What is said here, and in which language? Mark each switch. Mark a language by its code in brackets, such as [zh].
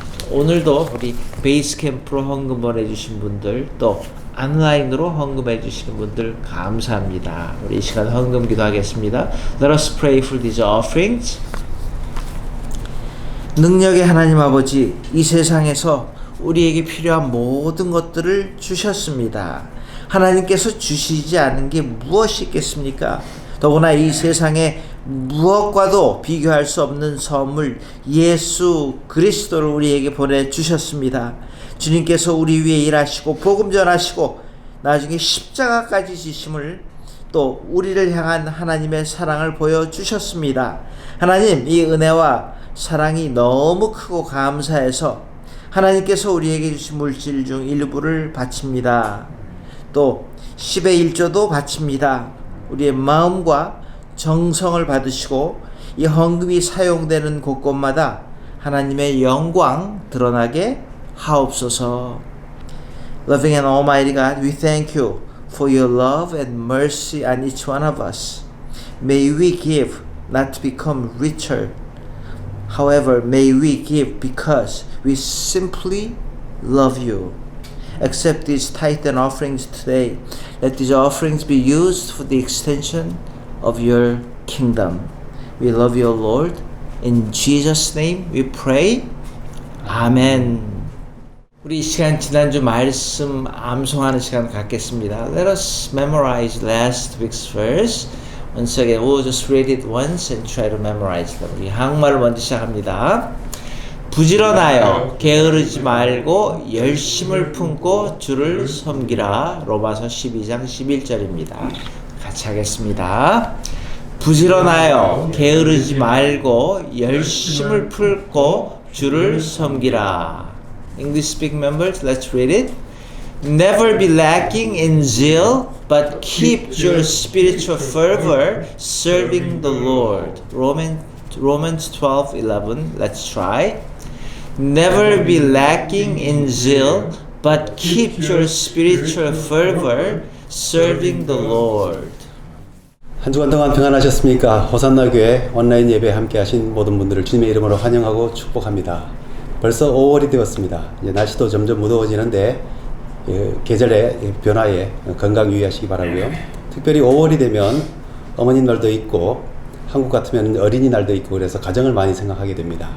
[ko] 오늘도 우리 베이스 캠프로 헌금 보내주신 분들, 또 온라인으로 헌금해 주시는 분들 감사합니다. 우리 이 시간 헌금 기도하겠습니다. [en] Let us pray for these offerings. [ko] 능력의 하나님 아버지, 이 세상에서 우리에게 필요한 모든 것들을 주셨습니다. 하나님께서 주시지 않은 게 무엇이 있겠습니까? 더구나 이 세상에 무엇과도 비교할 수 없는 선물 예수 그리스도를 우리에게 보내주셨습니다. 주님께서 우리 위해 일하시고 복음 전하시고 나중에 십자가까지 지심을 또 우리를 향한 하나님의 사랑을 보여주셨습니다. 하나님, 이 은혜와 사랑이 너무 크고 감사해서 하나님께서 우리에게 주신 물질 중 일부를 바칩니다. 또 10의 1조도 바칩니다. 우리의 마음과 정성을 받으시고 이 헌금이 사용되는 곳곳마다 하나님의 영광 드러나게 하옵소서. [en] Loving and Almighty God, we thank you for your love and mercy on each one of us. May we give not to become richer. However, may we give because we simply love you. Accept these tithe and offerings today. Let these offerings be used for the extension of your kingdom. We love you, Lord. In Jesus' name we pray. 아멘. [ko] 우리 이 시간 지난주 말씀 암송하는 시간 갖겠습니다. [en] Let us memorize last week's verse. Once again, we'll just read it once and try to memorize them. [ko] 우리 한국말을 먼저 시작합니다. 부지런하여 게으르지 말고 열심을 품고 주를 섬기라. 로마서 12장 11절입니다. 같이 하겠습니다. 부지런하여 게으르지 말고 열심을 품고 주를 섬기라. [en] English speaking members, let's read it. Never be lacking in zeal, but keep your spiritual fervor serving the Lord. Romans 12:11. Let's try. Never be lacking in zeal, but keep your spiritual fervor Serving the Lord. [ko] 한 주간 동안 평안하셨습니까? 호산나 교회 온라인 예배 함께 하신 모든 분들을 주님의 이름으로 환영하고 축복합니다. 벌써 5월이 되었습니다. 이제 날씨도 점점 무더워지는데 계절의 변화에 건강 유의하시기 바라고요. 특별히 5월이 되면 어머님날도 있고 한국 같으면 어린이날도 있고 그래서 가정을 많이 생각하게 됩니다.